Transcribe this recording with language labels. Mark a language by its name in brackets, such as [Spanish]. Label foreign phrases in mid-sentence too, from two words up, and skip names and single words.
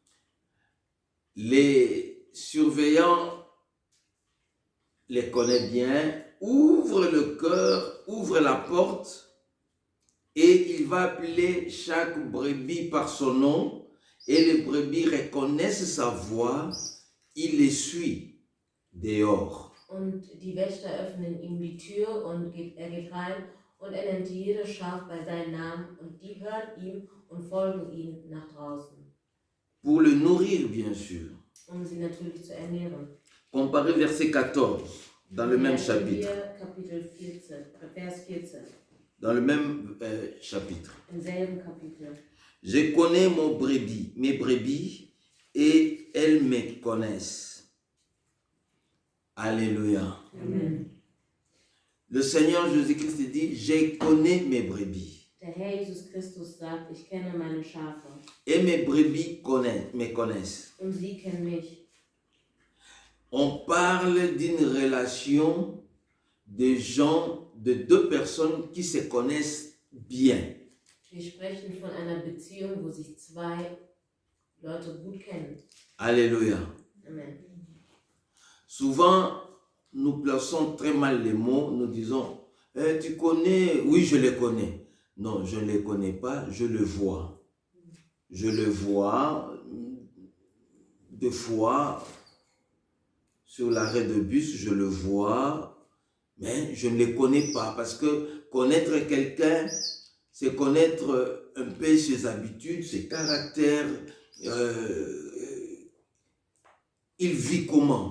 [French] les surveillants les connaissent bien, ouvrent le cœur, ouvrent la porte et il va appeler chaque brebis par son nom et les brebis reconnaissent sa voix, il les suit dehors. [German] und die Wächter öffnen ihm die Tür und er geht rein und er nennt jedes Schaf bei seinem Namen und die hören ihm und folgen ihm nach draußen, [French] Pour le nourrir, bien sûr. [German] sie natürlich zu ernähren. [French] Comparez verset 14 dans le même chapitre. [German] Kapitel 14, Vers 14, [French] Dans le même chapitre. [German] im selben Kapitel. [French] Je connais mes brebis, et elles me connaissent. Alléluia. Amen. Le Seigneur Jésus-Christ dit, je connais mes brebis. [German] Der Herr Jesus Christus sagt, ich kenne meine Schafe [French] Et mes brebis me connaissent. [German] und sie kennen mich. [French] On parle d'une relation de gens, de deux personnes qui se connaissent bien. [German] Wir sprechen von einer Beziehung, wo sich zwei Leute gut kennen. [French] Alléluia. Amen. Souvent, nous plaçons très mal les mots, nous disons, tu connais, oui, je les connais. Non, je ne les connais pas, je le vois. Je le vois, des fois, sur l'arrêt de bus, je le vois, mais je ne les connais pas, parce que connaître quelqu'un, c'est connaître un peu ses habitudes, ses caractères, il vit comment.